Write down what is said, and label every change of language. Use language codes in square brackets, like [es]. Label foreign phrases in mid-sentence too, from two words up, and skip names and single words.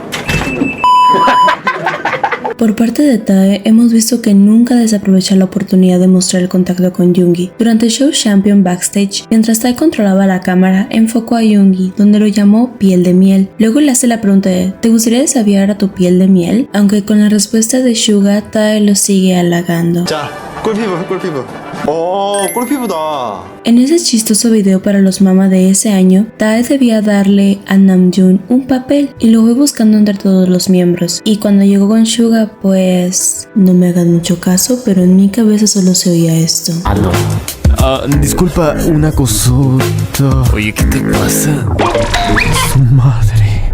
[es] Por parte de Tae, hemos visto que nunca desaprovecha la oportunidad de mostrar el contacto con Yoongi. Durante el show Champion backstage, mientras Tae controlaba la cámara, enfocó a Yoongi, donde lo llamó piel de miel. Luego le hace la pregunta de ¿te gustaría desafiar a tu piel de miel? Aunque con la respuesta de Suga, Tae lo sigue halagando. [ko] 자, 꿀피부. 꿀피부다. [es] En ese chistoso video para los mama de ese año, Tae debía darle a Namjoon un papel y lo fue buscando entre todos los miembros. Y cuando llegó con Suga, pues no me hagan mucho caso, pero en mi cabeza solo se oía esto. Disculpa, una cosota. Oye, ¿qué te pasa? Su madre.